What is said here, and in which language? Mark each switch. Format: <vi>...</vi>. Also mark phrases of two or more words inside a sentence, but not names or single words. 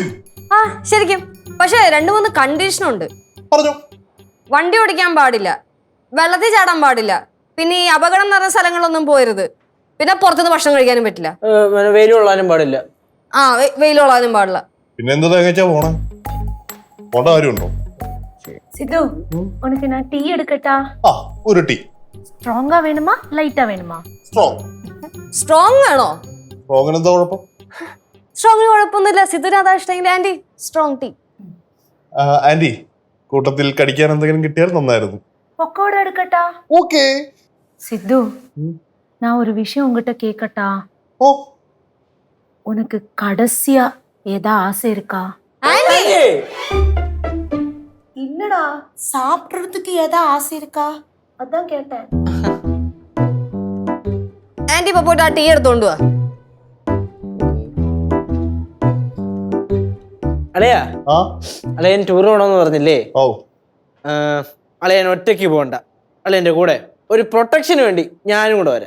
<ml>ആ ശരിക്കും. പക്ഷെ 2-3 കണ്ടീഷനുണ്ട്. പറഞ്ഞോ. വണ്ടി ഓടിക്കാൻ പാടില്ല, വെള്ളത്തിൽ ചാടാൻ പാടില്ല, പിന്നെ ഈ അപകടം നിറഞ്ഞ സ്ഥലങ്ങളിലൊന്നും പോരുത്, പിന്നെ പുറത്തുനിന്ന് ഭക്ഷണം കഴിക്കാനും പറ്റില്ല, വെയിൽ കൊള്ളാനും പാടില്ല. ആ വെയിലുള്ളാനും പാടില്ല. പിന്നെ എന്താ തേങ്ങച്ചാ പോണേ? പോണ്ട കാര്യമുണ്ടോ?</ml> <ta>சித்து உனக்கு நான் டீ எடுக்கட்டா?</ta> <ml>ആ ഒരു ടീ.</ml> <ta>ஸ்ட்ராங்கா வேணுமா லைட்டா வேணுமா?</ta> <ml>സ്ട്രോങ്. സ്ട്രോങ് വേണോ? സ്ട്രോങ്ങിന് എന്താ കുഴപ്പം? സ്ട്രോങ്ങിന് കുഴപ്പമൊന്നുമില്ല. സിദ്ധുവിന് അതാ ഇഷ്ടമെങ്കിൽ ആന്റി</ml> <en>strong tea.</en> <ml>ആന്റി, കൂട്ടത്തിൽ കടിക്കാൻ എന്തെങ്കിലും കിട്ടിയാൽ നന്നായിരുന്നു.</ml> <ta>பக்கோடா எடுக்கட்டா?</ta> <ml>ഓക്കേ.</ml> <ta>சித்து நான் ஒரு விஷயம் உங்ககிட்ட கேட்கட்டா?</ta> <ml>ഓ,</ml> <ta>உனக்கு கடைசியா ஏதா ஆசை இருக்கா?</ta> <ml>ആന്റി</ml> <ta>இல்லடா, சாப்பிடுறதுக்கு ஏதா ஆசை இருக்கா அதான் கேட்டேன்.</ta> <ml>ആന്റി ഇപ്പൊ പോയിട്ട് ആ ടീ എടുത്തോണ്ട് വാ. അളയാ, ആ, അളയൻ ടൂർ പോകണമെന്ന് പറഞ്ഞില്ലേ? ഓ, അളയൻ ഒറ്റയ്ക്ക് പോകണ്ട, അളയന്റെ കൂടെ ഒരു പ്രൊട്ടക്ഷന് വേണ്ടി ഞാനും കൂടെ വരാം.</ml>